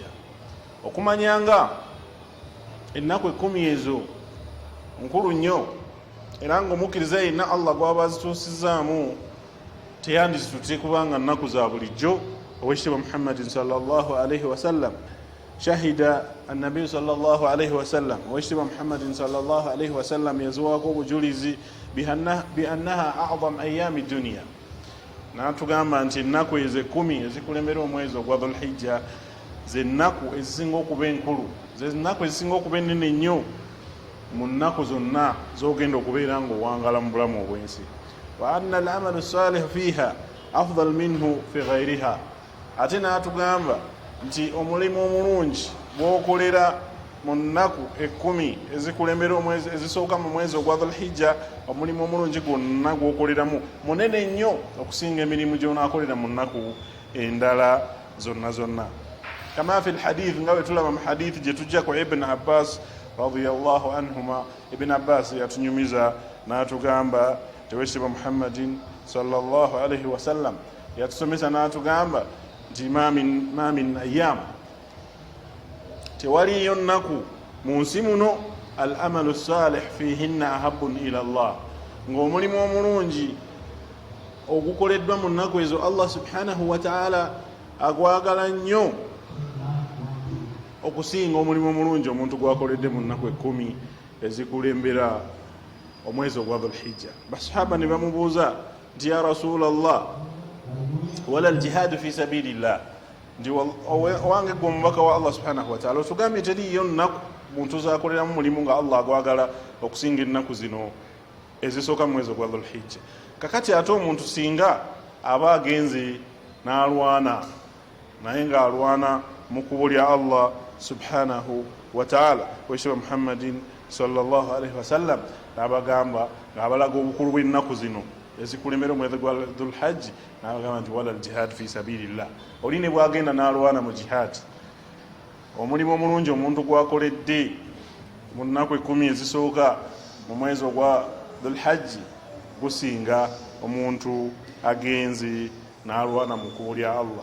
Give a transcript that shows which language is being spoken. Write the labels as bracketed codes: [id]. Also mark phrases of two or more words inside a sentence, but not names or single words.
[lg] Okumanyanga ennaku 10 ezo nkulu nnyo, era ng'omukkiriza yenna Allah gw'aba azituusizaamu teyandizitutte kubanga nnaku za bulijjo. Owekitiibwa Muhammadin [ar] صلى الله عليه وسلم شهد النبي صلى الله عليه وسلم, [lg] owekitiibwa Muhammadin [ar] صلى الله عليه وسلم [lg] yazuwaako obujulizi [ar] بأنها أعظم أيام الدنيا, [lg] n'atugamba nti ennaku ezo 10 ezikulembera omwezi ogwa Dhul Hijja ze nnaku ezisinga okuba enkulu, ze nnaku ezisinga okuba ennene nnyo mu nnaku zonna z'ogenda okubeera ng'owangala mu bulamu obw'ensi. [ar] وأن العمل الصالح فيها أفضل منه في غيرها, [lg] ate n'atugamba nti omulimu omulungi bw'okolera mu nnaku 10 ezikulembera omwezi ezisooka mu mwezi ogwa Dhul Hijja, omulimu omulungi gwonna gw'okoleramu munene nnyo okusinga emirimu gy'onaakolera mu nnaku endala zonna. [ar] كما في الحديث, [lg] nga bwe tulaba mu hadith gye tujja ku Ibn Abbas [ar] رضي الله عنهما. [lg] Ibn Abbas yatunyumiza n'atugamba, owekitiibwa Muhammadin [ar] صلى الله عليه وسلم [lg] yatusomesa n'atugamba nti [ar] ما من أيام, [lg] tewaliyo nnaku mu nsi muno [ar] العمل الصالح فيهن أحب إلى الله, [lg] ng'omulimu omulungi ogukoleddwa mu nnaku ezo Allah [ar] سبحانه وتعالى [lg] agwagala nnyo okusinga omulimu omulungi omuntu gwakoledde mu nnaku 10 ezikulembera omwezi ogwa Dhul Hijja. Basahaba ne bamubuuza nti [ar] يا رسول الله ولا الجهاد في سبيل الله, [lg] nti owange gwe omubaka wa Allah [ar] سبحانه وتعالى [lg] otugambye teriyo nnaku muntu zakoleramu mulimu nga Allah agwagala okusinga ennaku zino ezisooka mu mwezi ogwa Dhulhijja. Kakati ate omuntu singa aba agenze n'alwana naye ng'alwana mu kkubo lya Allah [ar] سبحانه و [lg] ta'ala, wekitiibwa Muhammadin [ar] صلى الله عليه وسلم [lg] n'abagamba ng'abalaga obukulu bw'ennaku zino ezikulembera omwezi gwa Dhulhajji, n'abagamba nti [ar] ولا الجهاد في سبيل الله, [lg] oli ne bwagenda n'alwana mu jihad, omulimu omulungi omuntu gwakoledde mu nnaku 10 ezisooka mu mwezi ogwa Dhulhajji gusinga omuntu agenze n'alwana mu kkubo lya Allah.